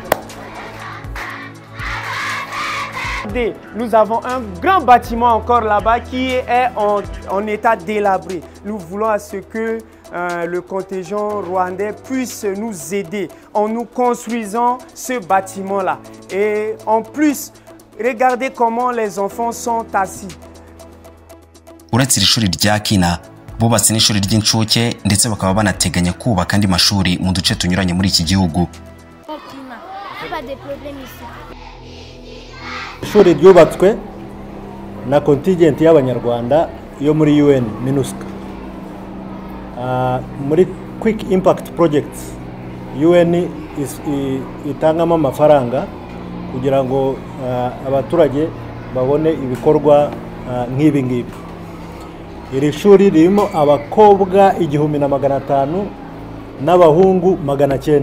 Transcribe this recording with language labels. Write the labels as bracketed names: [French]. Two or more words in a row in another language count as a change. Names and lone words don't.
[French] Nous avons un grand bâtiment encore là-bas qui est en état délabré. Nous voulons à ce que le contingent rwandais puisse nous aider en nous construisant ce bâtiment-là. Et en plus, regardez comment les enfants sont assis. [Kinyarwanda] uretse iri shuri rya Kina bubatse n'ishuri ry'incuke ndetse bakaba banateganya kubaka andi mashuri mu duce tunyuranye muri iki gihugu. Ishuri ryubatswe na contingent y'abanyarwanda yo muri UN MINUSCA. Muri [English] quick impact projects [Kinyarwanda] UN itangamo amafaranga kugira ngo abaturage babone ibikorwa nk'ibi ngibi. Iri shuri ririmo abakobwa 1500 n'abahungu 900.